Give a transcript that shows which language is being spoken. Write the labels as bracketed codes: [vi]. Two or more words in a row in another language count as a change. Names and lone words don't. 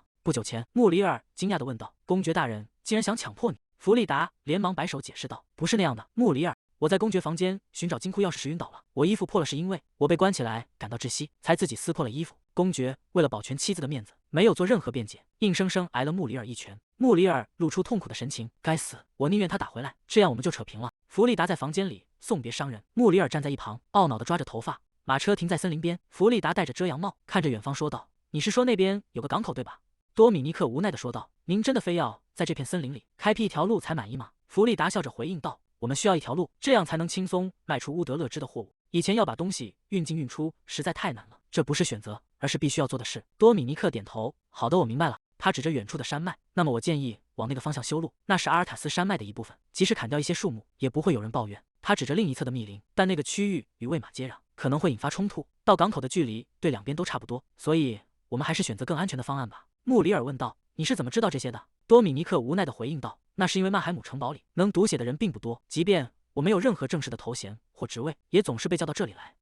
[zh] 不久前，穆里爾驚訝地問道：“公爵大人竟然想強迫你？” 弗利達連忙擺手解釋道：“不是那樣的，穆里爾。我在公爵房間尋找金庫鑰匙時暈倒了，我衣服破了是因為我被關起來感到窒息，才自己撕破了衣服。公爵為了保全妻子的面子，沒有做任何辯解，硬生生挨了穆里爾一拳。” 穆里爾露出痛苦的神情：“ 該死，我寧願他打回來，這樣我們就扯平了。” 弗利達在房間裡送別商人，穆里爾站在一旁懊惱地抓着頭髮。馬車停在森林邊，弗利達戴着遮陽帽，看着遠方說道：“你是說那邊有個港口對吧？” 多米尼克無奈地說道：“您真的非要在這片森林裡開闢一條路才滿意嗎？” 弗利達笑着回應道：“我們需要一條路，這樣才能輕鬆賣出烏德勒支的貨物。以前要把東西運進運出實在太难了，這不是選擇，而是必須要做的事。” 多米尼克點頭：“好的，我明白了。”他指着遠處的山脈：“那麼我建議往那個方向修路，那是阿爾塔斯山脈的一部分，即使砍掉一些樹木，也不會有人抱怨。” 他指着另一側的密林，但那個區域與魏瑪接壤，可能會引發衝突，到港口的距離對兩邊都差不多，所以我們還是選擇更安全的方案吧。穆里爾問道：“你是怎麼知道這些的？”多米尼克無奈地回應道：“那是因為曼海姆城堡裡能讀寫的人並不多，即便我沒有任何正式的頭銜或職位，也總是被叫到這裡來。”